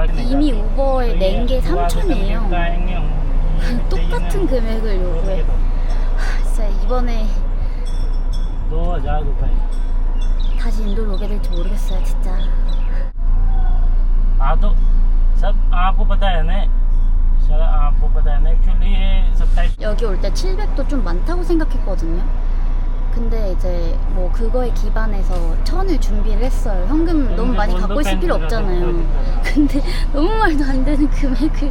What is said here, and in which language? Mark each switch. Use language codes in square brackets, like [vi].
[ko] 이미 우버에 낸 게 3,000이에요. 똑같은 금액을 요구해. 진짜 이번에 [hi] 2000 रुपए. [ko] 다시 인도로 오게 될지 모르겠어요, 진짜. [hi] हाँ तो सब आपको पता है ना सर आपको पता है ना एक्चुअली ये 27 [ko] 여기 올 때 700도 좀 많다고 생각했거든요. 근데 이제 뭐 그거에 기반해서 1,000을 준비를 했어요. 현금 너무 많이 갖고 있을 필요 없잖아요. 근데 너무 말도 안 되는 금액을